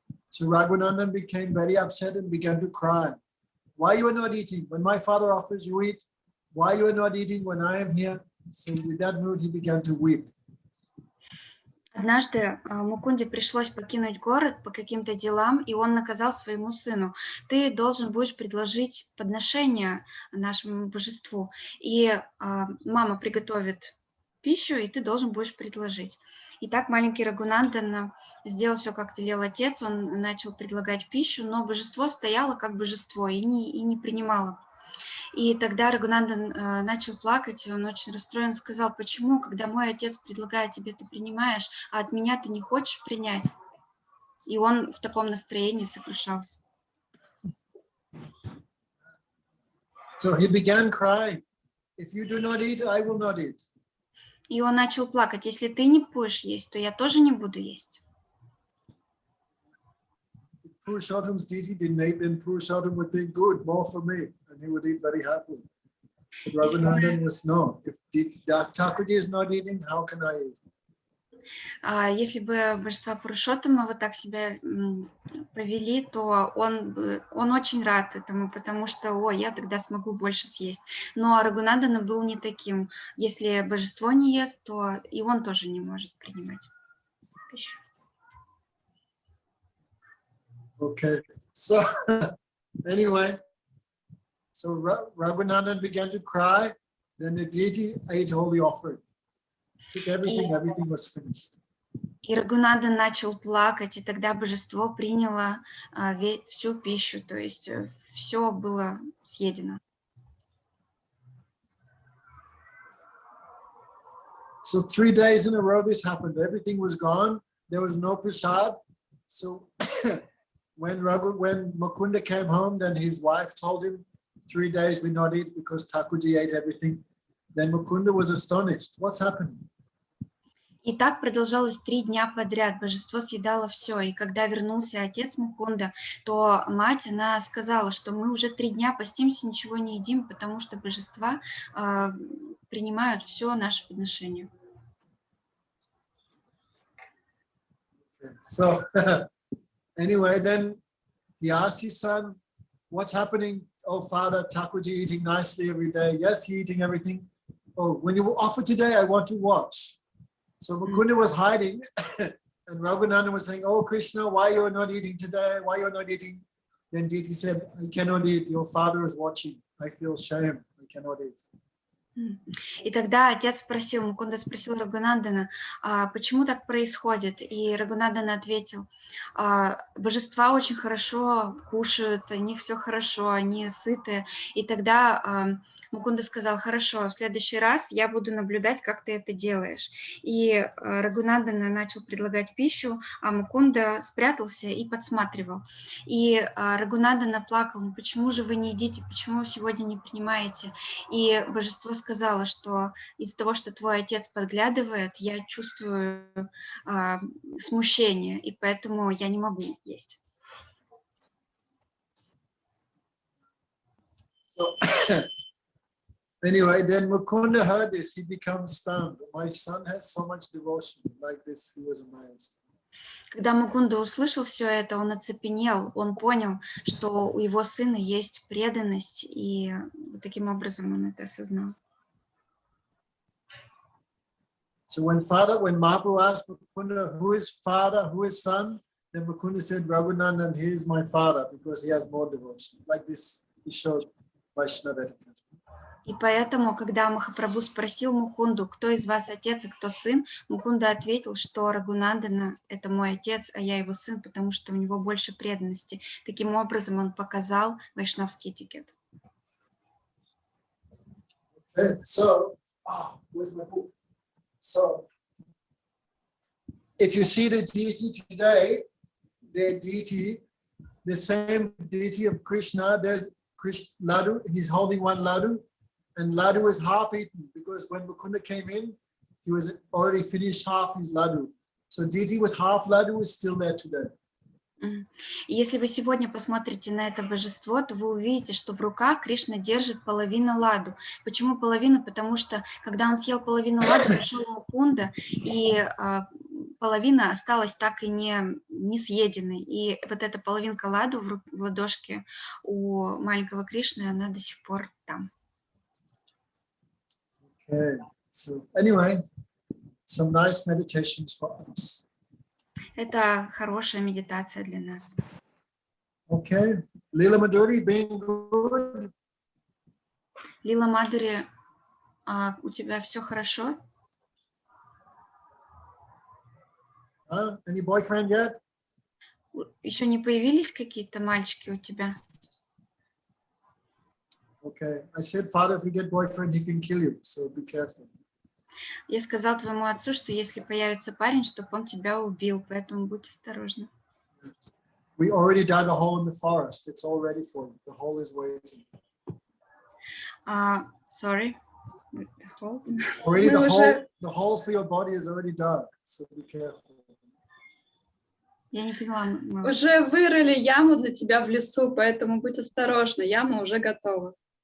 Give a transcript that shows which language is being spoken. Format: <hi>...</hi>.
<en>So Raghunandan became very upset and began to cry. Why you are not eating? When my father offers you eat, why you are not eating when I am here? So with that mood he began to weep.</en> <ru>Однажды Мукунде пришлось покинуть город по каким-то делам, и он наказал своему сыну: ты должен будешь предложить подношение нашему божеству, и мама приготовит пищу, и ты должен будешь предложить. И так маленький Рагунандан сделал все, как велел отец, он начал предлагать пищу, но божество стояло как божество и не принимало. И тогда Рагунандан начал плакать, он очень расстроен, сказал, почему, когда мой отец предлагает тебе, ты принимаешь, а от меня ты не хочешь принять? И он в таком настроении сокрушался.</ru> <en>So he began crying. If you do not eat, I will not eat.</en> <ru>И он начал плакать, если ты не будешь есть, то я тоже не буду есть.</ru> <en>If Purushottam's deity didn't eat, then Purushottam would think, good, more for me, and he would eat very happily. But Raghunandan was no. If Thakurji is not eating, how can I eat?</en> <ru>Если бы божества Пурушоттама вот так себя повели, то он очень рад этому, потому что, я тогда смогу больше съесть. Но Рагунандана был не таким. Если божество не ест, то и он тоже не может принимать пищу.</ru> <en>Okay, so anyway, so Raghunandan began to cry, then the deity ate all the offering. Took everything, everything was finished.</en> <ru>И Рагунандан начал плакать, и тогда божество приняло всю пищу, то есть все было съедено.</ru> <en>So 3 days in a row this happened. Everything was gone. there was no prasad. So when Mukunda came home, then his wife told him 3 days we not eat because Thakurji ate everything. Then Mukunda was astonished. What's happened?</en> <ru>И так продолжалось 3 дня подряд. Божество съедало все. И когда вернулся отец Мукунда, то мать, она сказала, что мы уже 3 дня постимся, ничего не едим, потому что божества принимают все наше подношение.</ru> <en>So anyway, then he asked his son, what's happening? Oh, father, Thakurji eating nicely every day. Yes, he eating everything. Oh, when you offer today, I want to watch. So Mukunda was hiding and Raghunandan was saying, oh, Krishna, why you're not eating today? Why you're not eating? Then Diti said, I cannot eat. Your father is watching. I feel shame. I cannot eat.</en> <ru>И тогда отец спросил, Мукунда спросил Рагунандана, почему так происходит? И Рагунандан ответил, божества очень хорошо кушают, у них все хорошо, они сыты. И тогда Мукунда сказал, хорошо, в следующий раз я буду наблюдать, как ты это делаешь. И Рагунандан начал предлагать пищу, а Мукунда спрятался и подсматривал. И Рагунандан плакал, почему же вы не едите, почему вы сегодня не принимаете? И божество сказала, что из-за того, что твой отец подглядывает, я чувствую смущение, и поэтому я не могу есть.</ru> <en>So, anyway, then Mukunda heard this, he becomes stunned. My son has so much devotion like this, he was amazed.</en> <ru>Когда Мукунда услышал все это, он оцепенел, он понял, что у его сына есть преданность, и таким образом он это осознал.</ru> <en>So when Mahaprabhu asked Mukunda, who is father, who is son, then Mukunda said, Raghunandan, he is my father because he has more devotion. Like this, he showed Vaishnava etiquette.</en> <ru>И поэтому, когда Махапрабху спросил Мукунду, кто из вас отец, а кто сын, Мукунда ответил, что Рагунандана – это мой отец, а я его сын, потому что у него больше преданности. Таким образом, он показал вайшнавский этикет.</ru> <en>So, where's my book? So, if you see the deity today, the same deity of Krishna, there's Krishna Laddu, he's holding one Laddu, and Laddu is half eaten because when Mukunda came in, he was already finished half his Laddu. So deity with half Laddu is still there today.</en> <ru>И если вы сегодня посмотрите на это божество, то вы увидите, что в руках Кришна держит половину ладу. Почему половину? Потому что, когда он съел половину ладу, пришел Мукунда, и половина осталась так и не съеденной. И вот эта половинка ладу в ладошке у маленького Кришны, она до сих пор там.</ru> <en>Okay, so anyway, some nice meditations for us.</en> <ru>Это хорошая медитация для нас.</ru> <en>Okay, Lila Madhuri, being good.</en> <ru>Лила Мадури, у тебя все хорошо?</ru> <en>Any boyfriend yet?</en> <ru>Еще не появились какие-то мальчики у тебя?</ru> <en>Okay, I said, Father, if you get boyfriend, he can kill you, so be careful.</en> <ru>Я сказал твоему отцу, что если появится парень, чтобы он тебя убил, поэтому будь осторожна.</ru> <en>We already dug a hole in the forest. It's all ready for you. The hole is waiting. Sorry. The hole? Already the hole for your body is already dug, so be careful.</en> <ru>Я не поняла. Уже вырыли яму для тебя в лесу, поэтому будь осторожна, яма уже готова.</ru>